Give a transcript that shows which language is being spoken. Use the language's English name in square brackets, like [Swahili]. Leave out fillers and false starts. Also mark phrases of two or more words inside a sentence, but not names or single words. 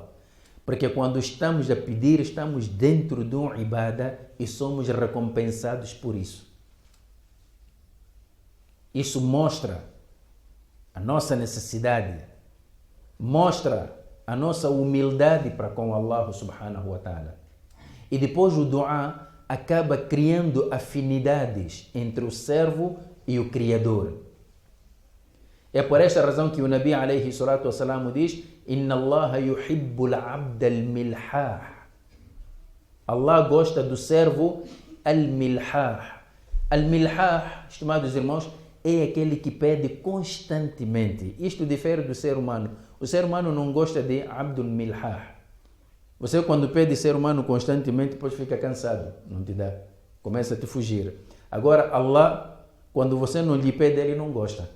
[Portuguese] Porque quando estamos a pedir, estamos dentro de um ibadah e somos recompensados por isso. Isso mostra a nossa necessidade, mostra a nossa humildade para com Allah [Arabic] سبحانه وتعالى. [Portuguese] E depois o du'a acaba criando afinidades entre o servo e o Criador. É por esta razão que o Nabi [Arabic] عليه الصلاة والسلام [Portuguese] diz, [Arabic] إن الله يحب العبد الملحاح. [Portuguese] Allah gosta do servo al-milhah. Al-milhah, estimados irmãos, é aquele que pede constantemente. Isto difere do ser humano. O ser humano não gosta de [Arabic] عبد الملحاح. [Portuguese] Você quando pede ser humano constantemente, depois fica cansado. Não te dá. Começa a te fugir. Agora, Allah, quando você não lhe pede, Ele não gosta.